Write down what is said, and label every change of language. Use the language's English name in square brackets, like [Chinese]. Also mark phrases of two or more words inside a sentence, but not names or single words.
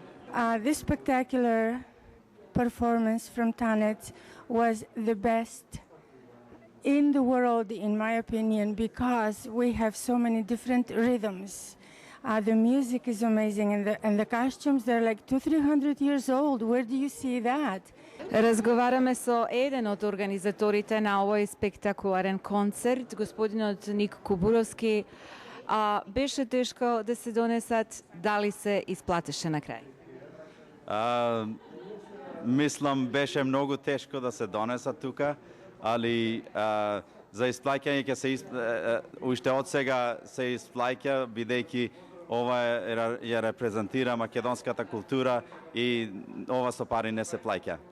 [English] This spectacular performance from Tanec was the best in the world, in my opinion, because we have so many different rhythms. The music is amazing, and the costumes, they're like 200-300 years old. Where do you see that? [Macedonian] Разговараме со еден од организаторите на овој спектакуларен концерт, господинот Ник Кубуровски. Беше тешко да се донесат, дали се исплатеше на крај? Мислам, беше многу тешко да се донесат тука, али за исплаќање ќе се уште од сега се исплаќа, бидејќи ова ја репрезентира македонската култура и ова со пари не се плаќа.